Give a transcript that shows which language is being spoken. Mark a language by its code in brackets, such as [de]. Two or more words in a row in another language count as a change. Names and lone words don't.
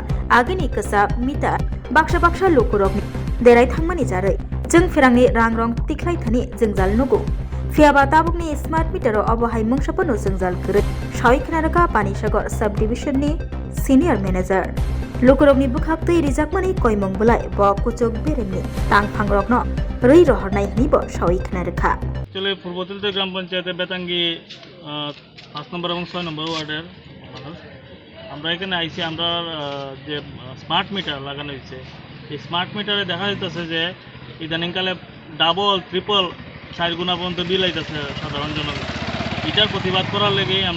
[trp] Agini Kasa Mita Baksha Lukurok ni Derai Thangmani Jare Jeng Firangni Rangrong Tiklai Thani Jengzal Nugu Fiaba Tabuk ni [en] Smart Meter [trp] Obohai Mungshapano Jengzal Kure Shoi Knaraka Panisakar Subdivision ni [en] Senior Manager [trp] Lukurok ni Bukhakti Rizakmani Koimong Bulai Bo Kuchok Beremni Tang Pangrok no Rui Rohornai Nibo Shoi Knaraka [bn] চলে পূর্বতিল গ্রাম পঞ্চায়েতের বেতাঙ্গি 5 নম্বর এবং 6 নম্বর ওয়ার্ডের মানুষ আমরা এখানে আইছি আমরা যে [en] smart meter [bn] লাগানো হয়েছে এই [en] smart meter [bn] দেখা যাচ্ছে যে ইদানিংকালে [en] double triple [bn] 4 গুণা পর্যন্ত বিল আইতেছে সাধারণ জনগণ এটার প্রতিবাদ করার লেগেই আমরা